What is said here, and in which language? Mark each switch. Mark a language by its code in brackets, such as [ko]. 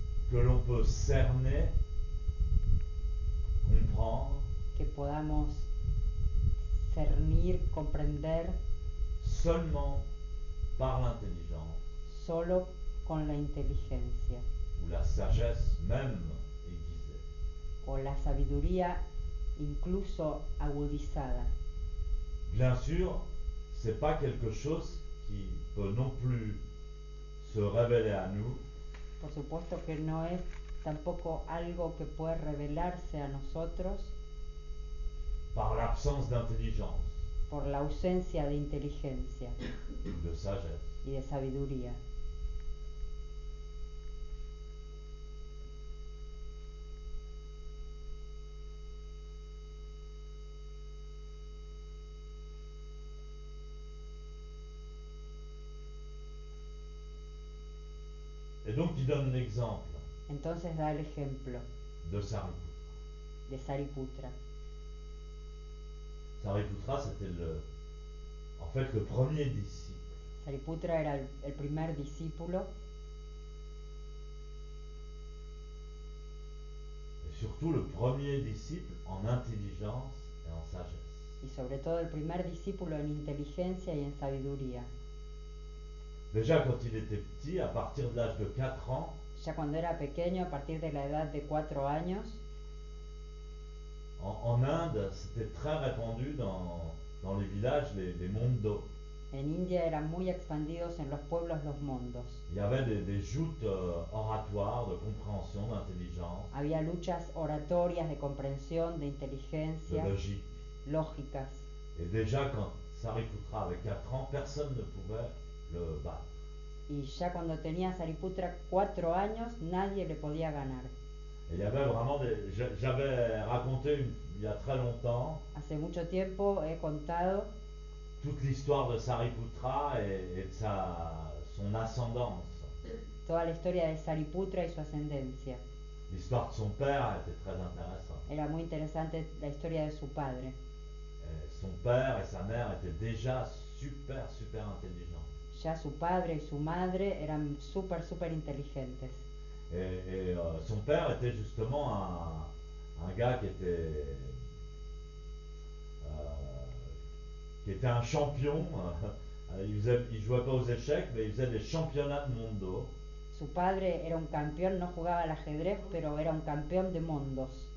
[fr] que l'on peut cerner, comprendre, [es] que podamos cernir, comprender [fr] seulement par l'intelligence [es] solo con la inteligencia [fr] ou la sagesse même aiguisée. [es] o la sabiduría incluso agudizada. [fr] Bien sûr, c'est pas quelque chose qui peut non plus se révéler à nous [es] Por supuesto que no es tampoco algo que puede revelarse a nosotros [fr] par l'absence d'intelligence [es] por la ausencia de inteligencia [fr] ou de sagesse. [es] y de sabiduría. [fr] Et donc il donne l'exemple [es] Entonces da el ejemplo [fr] de Sariputra. [es] de Sariputra. [fr] Sariputra, c'était en fait le premier disciple. [es] Sariputra era el primer discípulo [fr] Et surtout le premier disciple en intelligence et en sagesse. [es] y sobre todo el primer discípulo en inteligencia y en sabiduría. [fr] Déjà quand il était petit, à partir de l'âge de 4 ans, [es] Ya cuando era pequeño, a partir de la edad de 4 años, [fr] en Inde, c'était très répandu dans les villages, les mondos. [es] en India eran muy expandidos en los pueblos los mondos. [fr] Il y avait des joutes oratoires de compréhension, d'intelligence, [es] Había luchas oratorias de comprensión, de [fr] de [es] inteligencia, [fr] logique. [es] lógicas. [fr] Et déjà quand Sariputra avait 4 ans, personne ne pouvait le battre. [es] Y ya cuando tenía Sariputra 4 años, nadie le podía ganar. [fr] Et il y avait vraiment j'avais raconté il y a très longtemps [es] Hace mucho tiempo he contado [fr] toute l'histoire de Sariputra et de son ascendance. [es] toda la historia de Sariputra y su ascendencia. [fr] L'histoire de son père était très intéressante. [es] Era muy interesante la historia de su padre. [fr] Son père et sa mère étaient déjà super intelligents. [es] Ya su padre y su madre eran súper inteligentes. [fr] Et son père était justement un gars qui était un champion. Il jouait pas aux échecs, mais il faisait des championnats de mundo. [es] Su padre era un campeón, no jugaba al ajedrez, pero era un campeón de mundos,